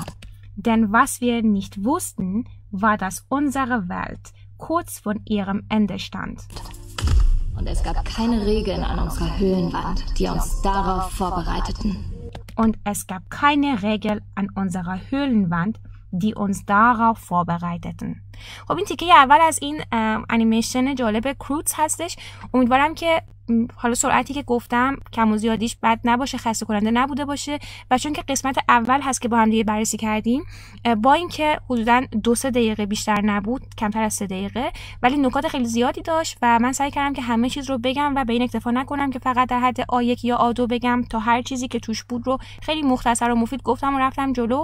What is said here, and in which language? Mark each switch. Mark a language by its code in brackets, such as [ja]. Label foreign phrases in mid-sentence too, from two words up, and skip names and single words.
[de] Denn was wir nicht wussten, war, dass unsere Welt kurz vor ihrem Ende stand. Und es gab keine Regeln an unserer Höhlenwand, die uns darauf vorbereiteten. Und es gab keine Regel an unserer Höhlenwand, die uns darauf vorbereiteten. [fa] خب این تیکه اول از این انیمیشن جالب کروتس هستش. امیدوارم که حالا سرعتی که گفتم کم و زیادیش بد نباشه، خسته کننده نبوده باشه و چون که قسمت اول هست که با هم دیگه بررسی کردیم، با اینکه حدوداً 2-3 دقیقه بیشتر نبود، کمتر از 3 دقیقه، ولی نکات خیلی زیادی داشت و من سعی کردم که همه چیز رو بگم و به این اکتفا نکنم که فقط در حد A1 یا A2 بگم، تا هر چیزی که توش بود رو خیلی مختصر و مفید گفتم و رفتم جلو.